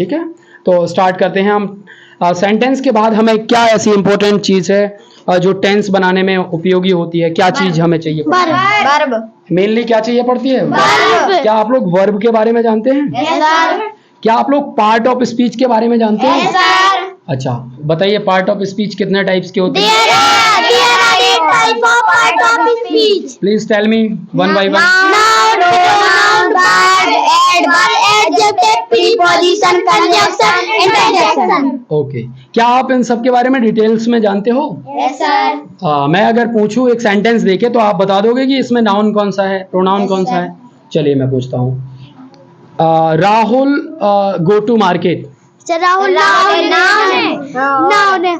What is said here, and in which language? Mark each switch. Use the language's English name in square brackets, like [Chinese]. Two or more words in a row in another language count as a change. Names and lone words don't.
[Hindi] ठीक है, तो स्टार्ट करते हैं हम. सेंटेंस के बाद हमें क्या ऐसी इंपॉर्टेंट चीज़ है जो टेंस बनाने में उपयोगी होती है? क्या चीज़ हमें चाहिए? वर्ब. मेनली क्या चाहिए पड़ती है? वर्ब. क्या आप लोग वर्ब के बारे में जानते हैं? [English] Yes sir. [Hindi] क्या आप लोग [English] part of speech [Hindi] के बारे में जानते हैं? [English] Yes sir. [Hindi] अच्छा, बताइए [English] part of speech [Hindi] कितने टाइप्स के होते हैं? [English] There are 8 types of part of speech. please tell me one by one. Noun, pronoun, verb, adverb, adjective, preposition, conjunction, interjection. [Hindi] ओके, क्या आप इन सब के बारे में डिटेल्स में जानते हो? [English] Yes sir. [Hindi] मैं अगर पूछूं एक सेंटेंस देके तो आप बता दोगे कि इसमें नाउन कौन सा है, प्रोनाउन [English] Yes, [Hindi] कौन सा [English] sir. [Hindi] है? चलिए मैं पूछता हूँ. [English] Rahul go to market. [Hindi] राहुल नाउन है. नाउन है.